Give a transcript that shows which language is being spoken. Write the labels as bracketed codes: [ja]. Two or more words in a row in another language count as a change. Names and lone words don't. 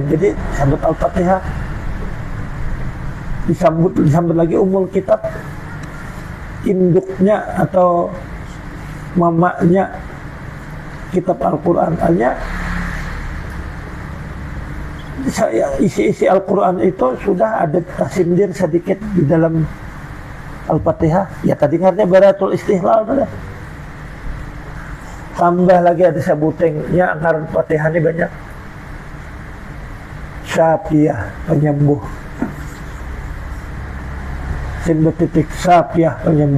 [id] Jadi sambut Al-Fatihah, disambut lagi Ummul Kitab, induknya atau mamanya kitab Al-Quran. Artinya isi-isi Al-Quran itu sudah ada tersindir sedikit di dalam Al-Fatihah. Ya tadi ngarnya [ar] Bara'atul Istihlal [id] sudah. Tambah lagi ada sebutannya anggaran Fatihah ini banyak. Syafiyah, penyembuh. Sin bertitik Syafiyah, penyembuh.